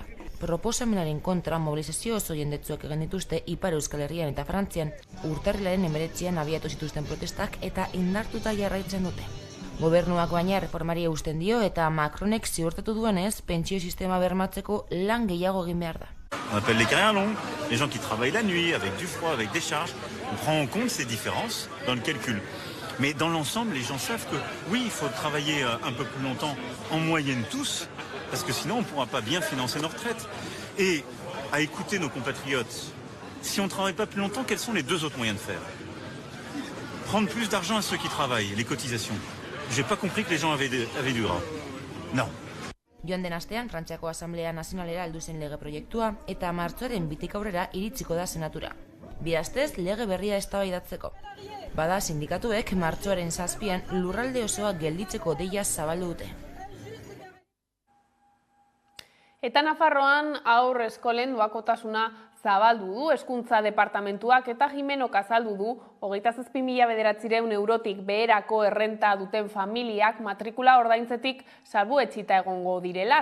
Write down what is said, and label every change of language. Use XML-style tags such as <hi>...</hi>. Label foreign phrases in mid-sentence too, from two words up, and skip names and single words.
<eu>Proposamenaren kontra mobilizazio oso jendetsuak egin dituzte Ipar Euskal Herrian eta Frantzian urtarrilaren 19an abiatu zituzten protestak eta indartuta jarraitzen dute. Gobernuak baina reformari eusten dio eta Macronek ziurtatu duenez pentsio sistema bermatzeko lan gehiago egin behar da.</eu> <fr>On appelle les carrières longues, les gens qui travaillent la nuit, avec du froid, avec des charges. On prend en compte ces différences dans le calcul. Mais dans l'ensemble, les gens savent que oui, il faut travailler un peu plus longtemps, en moyenne tous, parce que sinon on ne pourra pas bien financer nos retraites. Et à écouter nos compatriotes, si on ne travaille pas plus longtemps, quels sont les deux autres moyens de faire? Prendre plus d'argent à ceux qui travaillent, les cotisations. J'ai pas compris que les gens avaient du gras. Non.</fr> <eu>Joan den astean, Frantziako Asamblea Nazionalera heldu zen lege proiektua eta martxoaren 2 aurrera iritsiko da senatura. Bi astez lege berria eztabaidatzeko. Bada sindikatuek martxoaren 7an lurralde osoa gelditzeko deia zabaldu dute. Eta Nafarroan haur eskolen doakotasuna zabaldu du Hezkuntza Departamentuak eta Jimenok azaldu du 27.000 eurotik beherako errenta duten familiak matrikula ordaintzetik salbuetsita egongo direla.</eu>